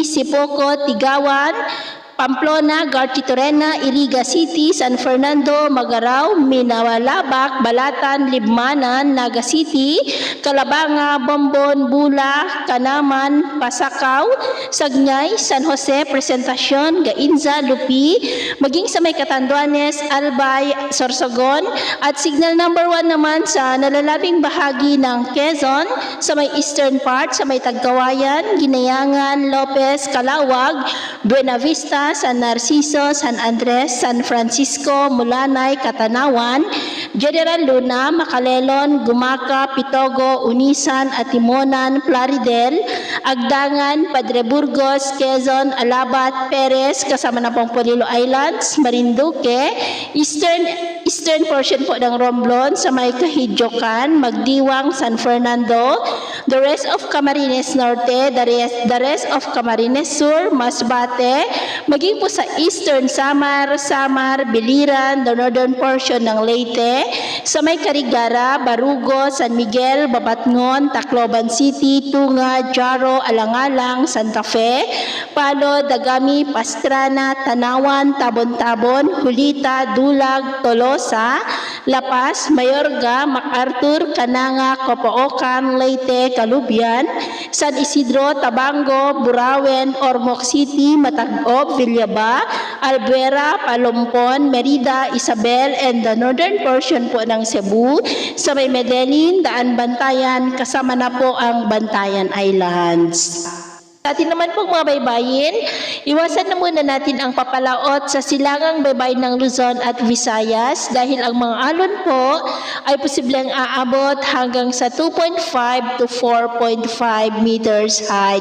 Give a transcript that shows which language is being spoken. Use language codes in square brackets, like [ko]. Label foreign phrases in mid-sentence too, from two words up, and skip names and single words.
[tl] Sipoko, Tigawan, Pamplona, Garchitorena, Iriga City, San Fernando, Magarao, Minawalabak, Balatan, Libmanan, Naga City, Calabanga, Bombon, Bula, Kanaman, Pasakaw, Sagnay, San Jose, Presentacion, Gainza, Lupi, maging sa may Catanduanes, Albay, Sorsogon, at [en] signal number [tl] 1 naman sa nalalabing bahagi ng Quezon, sa may [en] eastern part, [tl] sa may Tagkawayan, Ginayangan, Lopez, Calawag, Buena Vista, San Narciso, San Andres, San Francisco, Mulanay, Katanawan, General Luna, Macalelon, Gumaca, Pitogo, Unisan, Atimonan, Plaridel, Agdangan, Padre Burgos, Quezon, Alabat, Perez, kasama na pong Polilo Islands, Marinduque, [en] eastern portion [tl] po ng Romblon, sa may Kahidyokan, Magdiwang, San Fernando, [en] the rest of Camarines Norte, the rest of Camarines Sur, Masbate, maging [tl] po sa eastern Samar, Biliran, [en] the northern portion [tl] ng Leyte, sa may Carigara, Barugo, San Miguel, Babatngon, Tacloban City, Tunga, Jaro, Alangalang, Santa Fe, Palo, Dagami, Pastrana, Tanawan, Tabon-Tabon, Hulita, Dulag, Tolosa, La Paz, Mayorga, MacArthur, Cananga, Copoocan, Leyte, Calubian, San Isidro, Tabango, Burawen, Ormoc City, Matagob, Villaba, Albuera, Palompon, Merida, Isabel, [en] and the northern portion [tl] po ng Cebu, sa may Medellin, Daan Bantayan, kasama na po ang Bantayan Islands. Sa atin naman pong mga baybayin, iwasan na muna natin ang papalaot sa silangang baybayin ng Luzon at Visayas dahil ang mga alon po ay posibleng aabot hanggang sa 2.5 to 4.5 [en] meters height.